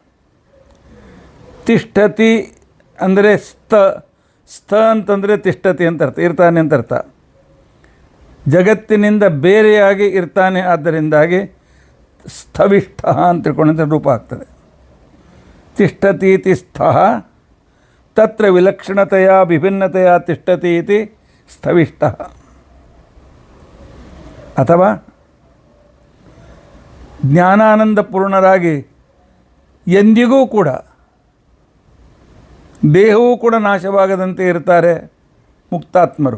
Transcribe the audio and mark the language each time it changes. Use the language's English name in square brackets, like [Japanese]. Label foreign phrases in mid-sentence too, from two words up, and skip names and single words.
[Kannada] ತಿಷ್ಠತಿ ಅಂದರೆ ಸ್ಥ ಅಂತಂದರೆ ತಿಷ್ಠತಿ ಅಂತ ಅರ್ಥ, ಇರ್ತಾನೆ ಅಂತ ಅರ್ಥ. ಜಗತ್ತಿನಿಂದ ಬೇರೆಯಾಗಿ ಇರ್ತಾನೆ, ಆದ್ದರಿಂದಾಗಿ ಸ್ಥವಿಷ್ಠ ಅಂತ ತಿಳ್ಕೊಂಡಂಥ ರೂಪ ಆಗ್ತದೆ. [Sanskrit] ತಿಷ್ಠತೀತಿ ಸ್ಥಃ ತತ್ರ ವಿಲಕ್ಷಣತೆಯ ವಿಭಿನ್ನತೆಯ ತಿಷ್ಠತಿ ಇತಿ ಸ್ಥವಿಷ್ಠ. [Kannada] ಅಥವಾ ಜ್ಞಾನಾನಂದಪೂರ್ಣರಾಗಿ ಎಂದಿಗೂ ಕೂಡ ದೇಹವೂ ಕೂಡ ನಾಶವಾಗದಂತೆ ಇರ್ತಾರೆ ಮುಕ್ತಾತ್ಮರು.